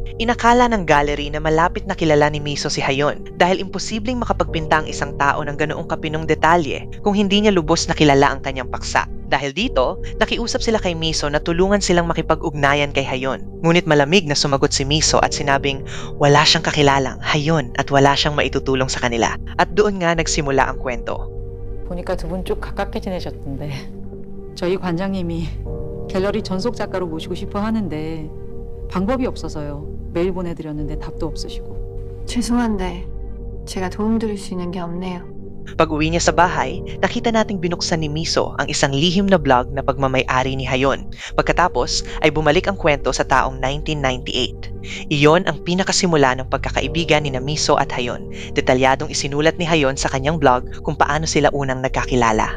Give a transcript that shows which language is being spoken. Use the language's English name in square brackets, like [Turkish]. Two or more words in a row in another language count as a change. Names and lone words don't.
[Filipino] Inakala ng gallery na malapit na kilala ni Miso si Hayon dahil imposibleng makapagpinta ang isang tao ng ganoong kapinong detalye kung hindi niya lubos na kilala ang kanyang paksa. Dahil dito, nakiusap sila kay Miso na tulungan silang makipag-ugnayan kay Hayon. Ngunit malamig na sumagot si Miso at sinabing wala siyang kakilalang Hayon at wala siyang maitutulong sa kanila. At doon nga nagsimula ang kwento. [Korean] 보니까 두 분 쭉 가깝게 지내셨던데 저희 관장님이 갤러리 전속 작가로 모시고 싶어 하는데 방법이 없어서요. 메일 보내드렸는데 답도 없으시고. 죄송한데 제가 도움드릴 수 있는 게 없네요. [Filipino] Pag-uwi niya sa bahay, nakita nating binuksan ni Miso ang isang lihim na blog na pagmamay-ari ni Hayon. Pagkatapos ay bumalik ang kwento sa taong 1998. Iyon ang pinakasimula ng pagkakaibigan ni Miso at Hayon. Detalyadong isinulat ni Hayon sa kanyang blog kung paano sila unang nagkakilala.